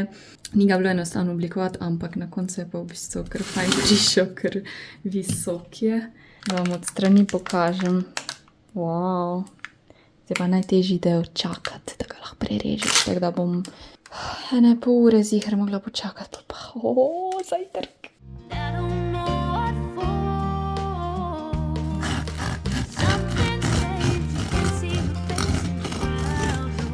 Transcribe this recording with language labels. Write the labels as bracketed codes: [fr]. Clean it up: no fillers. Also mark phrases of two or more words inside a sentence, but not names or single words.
[sl] Ni ga bilo enostavno oblikovati, ampak na koncu je pa v bistvu kar fajn prišel, ker visok je. Da vam od strani pokažem. Wow. Zdaj pa najtežji del čakati, da ga lahko prerežeš, tako da bom 1,5 ure ziher mogla počakati, pa zajtrk. [en] I don't know what for. Something changed, you can see the face in the crowd.